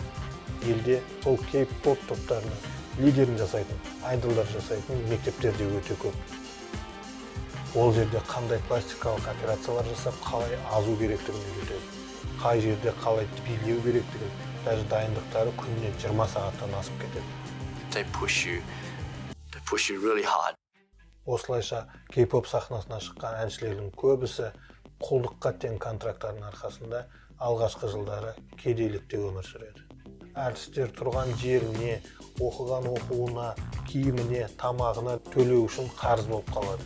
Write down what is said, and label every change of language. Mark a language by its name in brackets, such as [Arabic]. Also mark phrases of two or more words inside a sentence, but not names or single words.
[Kazakh] Елде сол кей-поп топтарының лидерін жасайтын, айдолдар жасайтын мектептер де өте көп. Ол жерде қандай пластикалық операциялар жасап, қалай азу керектігін үйретеді. Қай жерде қалай билеу керектігін, даже дайындықтары күніне 20 сағаттан асып кетеді. [English] They push you really hard. [Kazakh] Осылайша кей-поп сахнасына шыққан әншілердің көбісі құлдыққа тең контракттардың арқасында алғашқы жылдары кедейлікте өмір сүреді. Әртістер тұрған жеріне, оқыған оқуына, киіміне, тамағына төлеу үшін қарыз болып қалады.